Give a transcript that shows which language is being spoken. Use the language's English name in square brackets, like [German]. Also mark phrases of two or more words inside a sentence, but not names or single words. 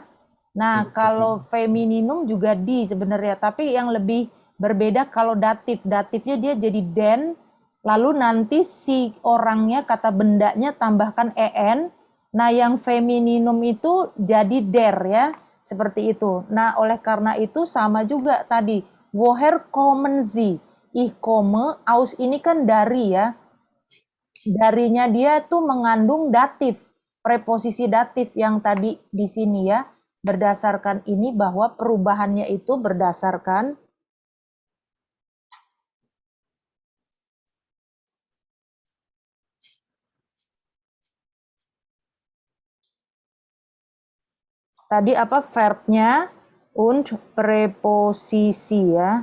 [Indonesian] Nah, kalau femininum juga di sebenarnya, tapi yang lebih berbeda kalau datif. Datifnya dia jadi den, lalu nanti si orangnya kata bendanya tambahkan en. Nah, yang femininum itu jadi der ya, seperti itu. Nah, oleh karena itu sama juga tadi. [German] Woher kommen Sie? Ich komme, aus [Indonesian] ini kan dari ya. Darinya dia tuh mengandung datif, preposisi datif yang tadi di sini ya. Berdasarkan ini bahwa perubahannya itu berdasarkan tadi apa verbnya und preposisi ya.